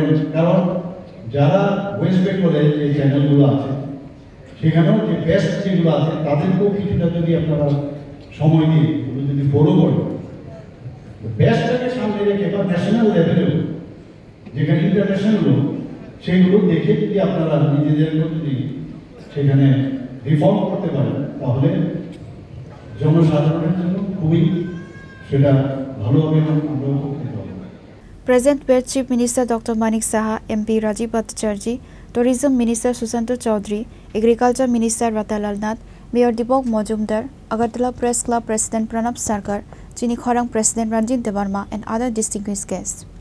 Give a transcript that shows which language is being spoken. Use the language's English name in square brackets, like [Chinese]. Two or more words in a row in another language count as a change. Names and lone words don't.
[Bangla] কারণ যারা ওয়েস্ট বেঙ্গলে যে চ্যানেলগুলো আছে সেখানেও যে বেস্ট যেগুলো আছে তাদেরকেও কিছুটা যদি আপনারা সময় দিয়ে এগুলো যদি ফলো করেন, বেস্টটাকে সামনে রেখে বা [English] national level [Bangla] যেখানে ইন্টারন্যাশনাল লোক সেগুলো দেখে যদি আপনারা নিজেদেরকে যদি সেখানে রিফর্ম করতে পারেন তাহলে জনসাধারণের জন্য খুবই সেটা ভালো হবে এবং আমরাও করতে পারবো। [English] Present were Chief Minister Dr. Manik Saha, MP Rajiv Bhattacharjee, Tourism Minister Susanto Chaudhary, Agriculture Minister Ratalal Nath, Mayor Deepak Majumdar, Agartala Press Club President Pranab Sarkar, Chini Khorang President Ranjit Devarma, and other distinguished guests.